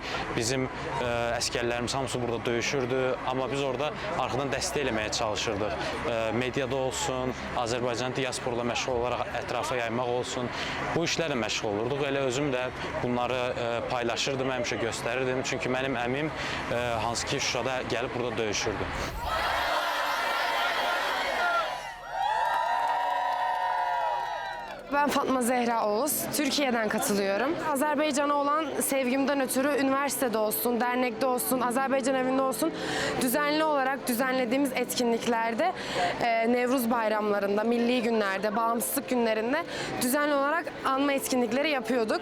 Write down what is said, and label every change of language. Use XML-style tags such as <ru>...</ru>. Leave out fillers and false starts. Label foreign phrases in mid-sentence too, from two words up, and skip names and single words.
<az>Bizim əskərlərimiz hamısı burada döyüşürdü, amma biz orada arxadan dəstək eləməyə çalışırdıq. Mediada olsun, Azərbaycan diasporla məşğul olaraq ətrafa yaymaq olsun, bu işlərlə məşğul olurduq. Elə özüm də bunları paylaşırdım, həmişə göstərirdim. Çünki mənim əmim hansı ki Şuşada gəlib burada döyüşürdü.</az> <tr>Ben Fatma Zehra Oğuz, Türkiye'den katılıyorum. Azerbaycan'a olan sevgimden ötürü üniversitede olsun, dernekte olsun, Azerbaycan evinde olsun düzenli olarak düzenlediğimiz etkinliklerde, Nevruz bayramlarında, milli günlerde, bağımsızlık günlerinde düzenli olarak anma etkinlikleri yapıyorduk.</tr>